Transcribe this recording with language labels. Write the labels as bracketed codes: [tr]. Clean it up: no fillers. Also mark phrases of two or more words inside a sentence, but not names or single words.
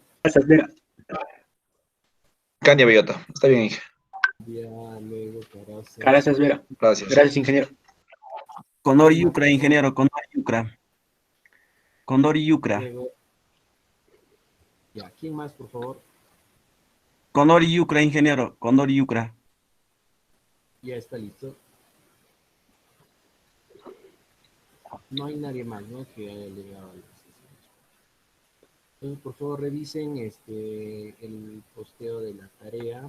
[es] Caras Asvera. Candia Bellota. Está bien, Inge. Ya, luego Caraza. Caras Asvera. Gracias. Gracias, ingeniero. Condor Yucra, ingeniero, Condor Yucra. Condor Yucra. Luego, ya, ¿quién más, por favor? Condor Yucra, ingeniero, Condor Yucra. Ya está listo. No hay nadie más, ¿no? Que haya llegado a la sesión. Entonces, por favor, revisen el posteo de la tarea.